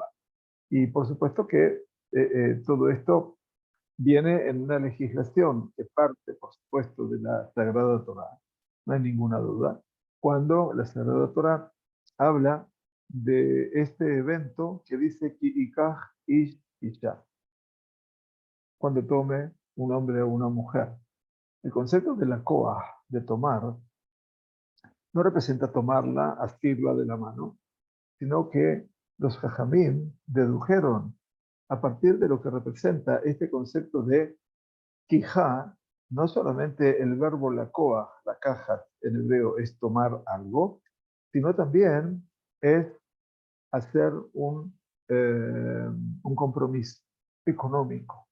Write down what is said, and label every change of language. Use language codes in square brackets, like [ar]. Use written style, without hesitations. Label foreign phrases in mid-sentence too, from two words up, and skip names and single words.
[es] Y por supuesto que todo esto viene en una legislación que parte, por supuesto, de la Sagrada Torá, no hay ninguna duda, cuando la Sagrada Torá habla de este evento que dice [he] כי יקח איש אשה, [es] cuando tome un hombre o una mujer. El concepto de la koah, de tomar, no representa tomarla, asirla de la mano, sino que los jajamim dedujeron a partir de lo que representa este concepto de quijá, no solamente el verbo lakoa, la caja en hebreo es tomar algo, sino también es hacer un compromiso económico.